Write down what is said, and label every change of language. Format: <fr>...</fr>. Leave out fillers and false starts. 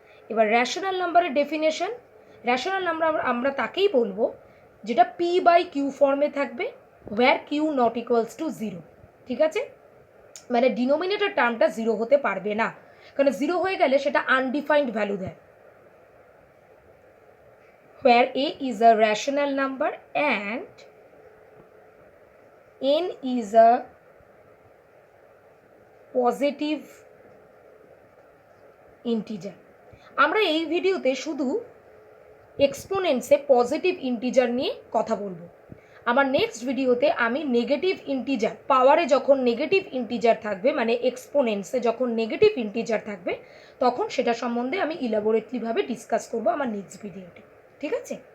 <bn>এবার রেশনাল নাম্বারের definition, rational number আমরা তাকেই বলবো যেটা p/q ফর্মে থাকবে, হোয়ার q ≠ 0, ঠিক আছে? মানে ডিনোমিনেটর টার্মটা 0 হতে পারবে না, কারণ 0 হয়ে গেলে সেটা আনডিফাইন্ড ভ্যালু দেয়।</bn> <en>where a is a rational number and n is a positive integer।</en> <bn>আমরা এই ভিডিওতে শুধু এক্সপোনেন্টসে পজিটিভ ইন্টিজার নিয়ে কথা বলবো। আমার নেক্সট ভিডিওতে আমি নেগেটিভ ইন্টিজার, পাওয়ারে যখন নেগেটিভ ইন্টিজার থাকবে, মানে এক্সপোনেন্টসে যখন নেগেটিভ ইন্টিজার থাকবে তখন সেটা সম্বন্ধে আমি ইলাবোরেটলিভাবে ডিসকাস করব আমার নেক্সট ভিডিওতে, ঠিক আছে?</bn>